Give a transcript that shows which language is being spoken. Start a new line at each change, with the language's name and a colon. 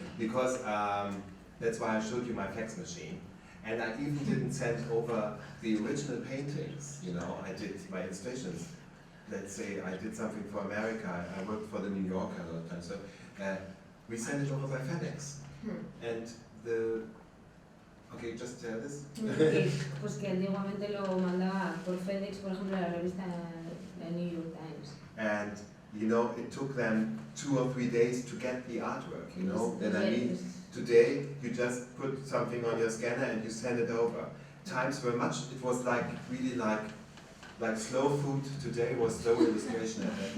English: Because that's why I showed you my fax machine. And I even didn't send over the original paintings, you know, I did my illustrations. Let's say I did something for America, I worked for the New Yorker a lot of times, so we sent it over by FedEx. And okay, just tell this.
Spanish: Pues que antiguamente lo mandaba por FedEx, por ejemplo, a la revista The New York Times.
English: And you know, it took them 2 or 3 days to get the artwork, you know. Then I mean, today you just put something on your scanner and you send it over. Times were much, it was like really like slow food. Today was slow illustration.